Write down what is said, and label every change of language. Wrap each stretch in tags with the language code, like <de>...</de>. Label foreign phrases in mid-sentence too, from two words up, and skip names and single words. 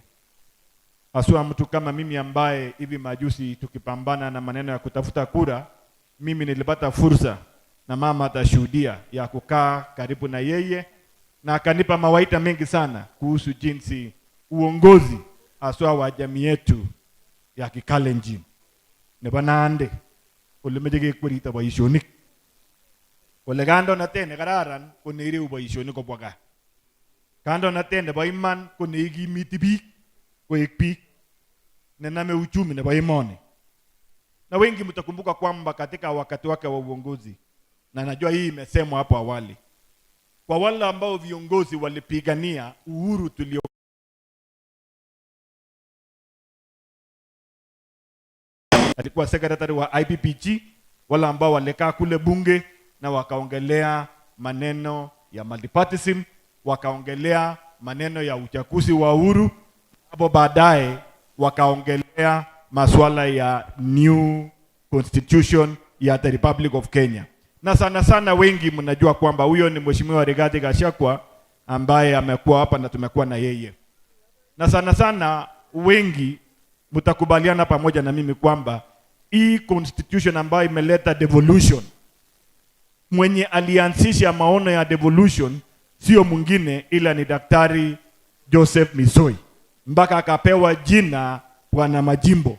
<sw>Aswa mtu kama mimi ambaye hivi majuzi tukipambana na maneno ya kutafuta kura, mimi nilipata fursa na mama atashuhudia ya kukaa karibu na yeye, na akanipa mawaida mengi sana kuhusu jinsi uongozi aswa wa jamii yetu ya Kikalenjin.</sw> <kln>Nebanande ulimejege kurita boishonik. Kolegando natene kararan kuniri uboishonik kobwaga. Kando natene bo iman kunigi mitibi koek biik nename uchumi nebo imani.</kln> <sw>Na wengi mtakumbuka kwamba katika wakati wake wa uongozi, na najua hii imesemwa hapo awali, kwa wale ambao viongozi walipigania uhuru tulio alikuwa secretary wa IPPG, wale ambao walikaa kule bunge na wakaongelea maneno ya multipartyism, wakaongelea maneno ya uchaguzi wa uhuru, hapo baadaye wakaongelea masuala ya</sw> <en>new constitution</en> <sw>ya the Republic of Kenya. Na sana sana wengi mnajua kwamba huyo ni Mheshimiwa Rigathi Gachagua ambaye amekuwa hapa na tumekuwa na yeye. Na sana sana wengi mtakubaliana pamoja na mimi kwamba hii constitution ambayo imeleta devolution, mwenye alianzisha maono ya devolution sio mwingine ila ni Daktari Joseph Misoi, mpaka akapewa jina Bwana Majimbo.</sw>